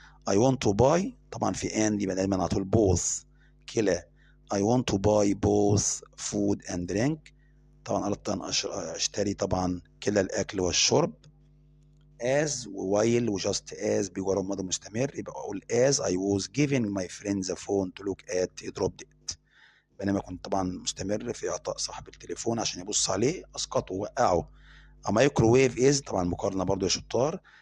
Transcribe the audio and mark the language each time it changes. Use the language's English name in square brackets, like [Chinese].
[English] I want to buy [Arabic] طبعا في and يبقى دايما على طول both كلا. [English] I want to buy both food and drink. [Arabic] طبعا أردت أن أشتري طبعا كلا الأكل والشرب. as while وجاست as بيجرب ماضي مستمر. يبقى أقول [English] as I was giving my friend the phone to look at he dropped it. [Arabic] بينما كنت طبعا مستمر في إعطاء صاحب التليفون عشان يبص عليه أسقطه وقعه. [English] A microwave is [Arabic] طبعا مقارنة برضو يا شطار.